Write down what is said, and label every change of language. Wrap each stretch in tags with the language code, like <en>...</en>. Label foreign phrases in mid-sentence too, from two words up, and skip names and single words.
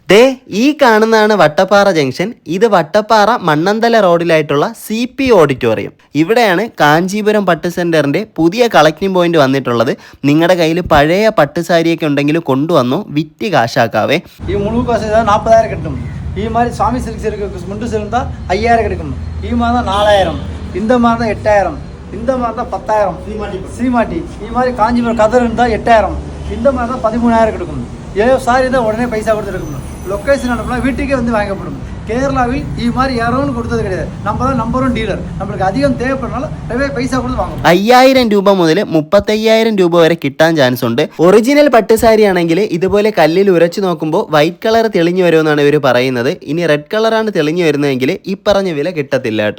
<ml>ദേ ഈ കാണുന്നതാണ് വട്ടപ്പാറ ജംഗ്ഷൻ. ഇത് വട്ടപ്പാറ മണ്ണന്തല റോഡിലായിട്ടുള്ള CP ഓഡിറ്റോറിയം. ഇവിടെയാണ് കാഞ്ചീപുരം പട്ട് സെന്ററിന്റെ പുതിയ കളക്ടിംഗ് പോയിന്റ് വന്നിട്ടുള്ളത്. നിങ്ങളുടെ കയ്യിൽ പഴയ പട്ടുസാരിയൊക്കെ ഉണ്ടെങ്കിൽ കൊണ്ടുവന്നു വിറ്റ് കാശാക്കാവേ. ഈ മുഴുവൻ കാശ് 40,000 കിട്ടും. ഈ മാതിരി സ്വാമി സിൽക്സ്</ml> <ta>இருக்கு, முண்டு சில்க் தான் 5,000 கிடைக்கும்.</ta> <ml>ഈ മാസം 4,000,</ml> <ta>இந்த மாதம் 8,000, இந்த மாதம் 10,000. சீமாட்டி ഈ மாதிரி காஞ்சிபுரம் கதர் இருந்தால் 8,000, இந்த மாதம் 13,000 கிடைக்கும். ஏதோ சாரி தான் உடனே பைசா கொடுத்து எடுக்கணும். லொக்கேஷன் அனுப்பலாம், வீட்டுக்கே வந்து வாங்கப்படும். கேரளாவில் ഈ மாதிரி யாரும் கொடுத்தது கிடையாது. நம்ம தான்</ta> <en>number 1 dealer.</en> <ml>നമ്മൾക്ക് അധികം തേവപ്പെടുന്നാൽ പൈസ കൊടുത്ത് വാങ്ങും. 5,000 രൂപ മുതൽ 35,000 രൂപ വരെ കിട്ടാൻ ചാൻസ് ഉണ്ട്. ഒറിജിനൽ പട്ടുസാരി ആണെങ്കിൽ ഇതുപോലെ കല്ലിൽ ഉരച്ചു നോക്കുമ്പോൾ</ml> <en>white colour</en> <ml>തെളിഞ്ഞു വരുമെന്നാണ് ഇവർ പറയുന്നത്. ഇനി റെഡ് കളറാണ് തെളിഞ്ഞു വരുന്നതെങ്കിൽ ഈ പറഞ്ഞ വില കിട്ടത്തില്ല കേട്ടോ.</ml>